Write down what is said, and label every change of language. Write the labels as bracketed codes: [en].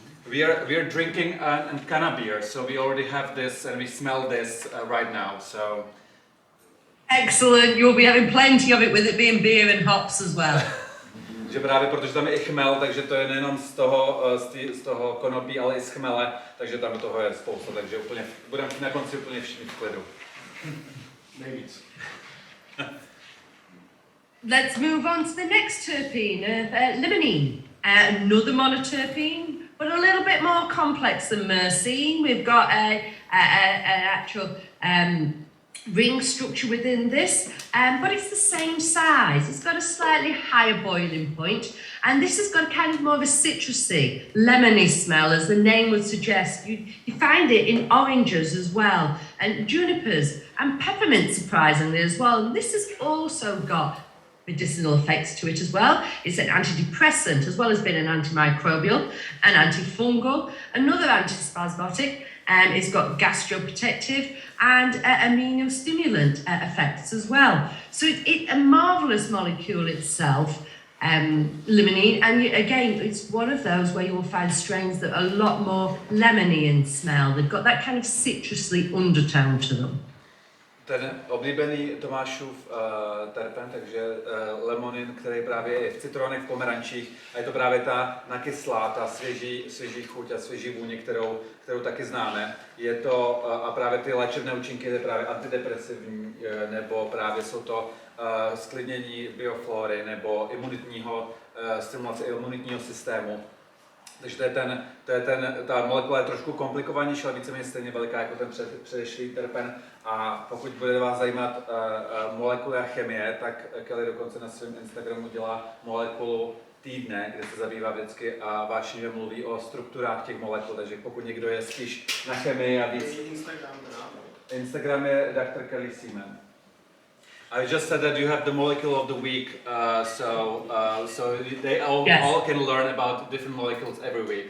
[en] We are drinking an canna beer, so we already have this and we smell this right now. So excellent, you'll be having plenty of it with it being beer and hops as well. [cs] Že právě protože tam je i chmel, takže to je nejenom z toho konopí, ale i z chmele, takže tam toho je spousta, takže budeme na konci úplně všichni v klidu. Nejvíc. [en] Let's move on to the next terpene, limonene, another monoterpene, but a little bit more complex than myrcene. We've got an actual ring structure within this, but it's the same size. It's got a slightly higher boiling point, and this has got kind of more of a citrusy, lemony smell, as the name would suggest. You find it in oranges as well, and junipers, and peppermint, surprisingly, as well. And this has also got medicinal effects to it as well. It's an antidepressant, as well as being an antimicrobial, an antifungal, another antispasmodic. It's got gastroprotective and immunostimulant effects as well. So it's a marvellous molecule itself, limonene, and again, it's one of those where you will find strains that are a lot more lemony in smell. They've got that kind of citrusly undertone to them. [cs] Ten oblíbený Tomášův terpen, takže lemonin, který právě je v citronech, v pomerančích, a je to právě ta nakyslá, ta svěží chuť a svěží vůně, kterou taky známe. Je to, a právě ty léčebné účinky je právě antidepresivní, nebo právě jsou to sklidnění bioflory, nebo stimulace imunitního systému. Takže ta molekula je trošku komplikovanější, ale víceméně stejně veliká jako ten předešlý terpen. A pokud bude vás zajímat molekuly a chemie, tak Callie dokonce na svém Instagramu dělá molekulu týdne, kde se zabývá vždycky a vášnivě mluví o strukturách těch molekul. Takže pokud někdo je spíš na chemii a víc... Instagram je Dr Callie Seaman. [en] I just said that you have the molecule of the week, so they all can learn about different molecules every week.